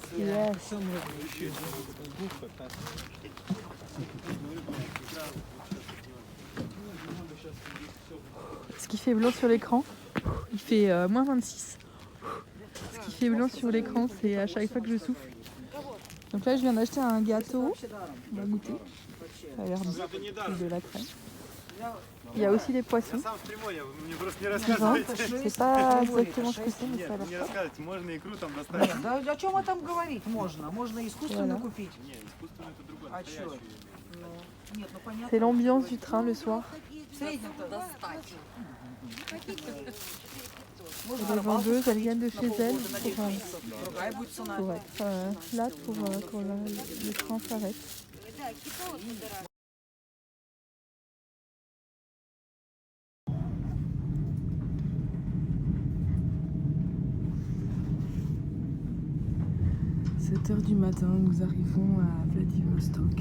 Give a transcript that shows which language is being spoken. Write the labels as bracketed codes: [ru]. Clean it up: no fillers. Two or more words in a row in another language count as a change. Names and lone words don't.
[fr] Yes. Ce qui fait blanc sur l'écran, il fait moins 26. Ce qui fait blanc sur l'écran, c'est à chaque fois que je souffle. Donc là, je viens d'acheter un gâteau. On va goûter. Ça a l'air de la crème. Il y a aussi des poissons. Je sais pas exactement ce que c'est, mais ça a l'air fort. [ru] Да о чем там говорить можно? Можно искусственно [fr] Voilà. [ru] купить. А чё? Нет, ну понятно. [fr] C'est l'ambiance du train le soir. [ru] В среднем-то достать. [fr] Et les vendeuses, elles viennent de chez elles [ru] Другая будет цена. [fr] pour être là pour quand le train s'arrête. « 7h du matin, nous arrivons à Vladivostok.